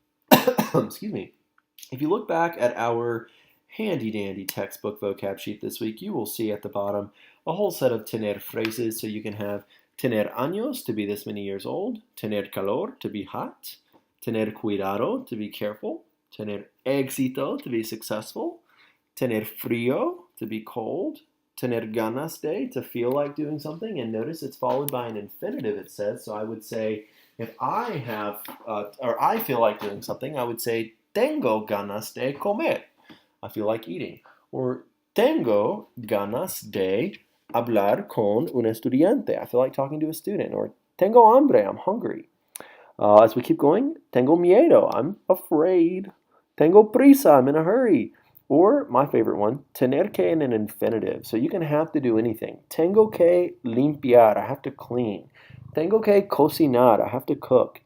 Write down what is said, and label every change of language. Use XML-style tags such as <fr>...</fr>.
<en>Excuse me. If you look back at our handy-dandy textbook vocab sheet this week, you will see at the bottom a whole set of tener phrases, so you can have tener años, to be this many years old, tener calor, to be hot, tener cuidado, to be careful, tener éxito, to be successful, tener frío, to be cold. Tener ganas de, to feel like doing something. And notice it's followed by an infinitive, it says. So I would say, if I have, or I feel like doing something, I would say,</en> <es>tengo ganas de comer.</es> <en>I feel like eating.</en> <es>Or tengo ganas de hablar con un estudiante.</es> <en>I feel like talking to a student. Or</en> <es>tengo hambre,</es> <en>I'm hungry. As we keep going,</en> <es>tengo miedo,</es> <en>I'm afraid.</en> <es>Tengo prisa,</es> <en>I'm in a hurry. Or my favorite one, tener que in an infinitive. So you can have to do anything.</en> <es>Tengo que limpiar,</es> <en>I have to clean.</en> <es>Tengo que cocinar,</es> <en>I have to cook.</en>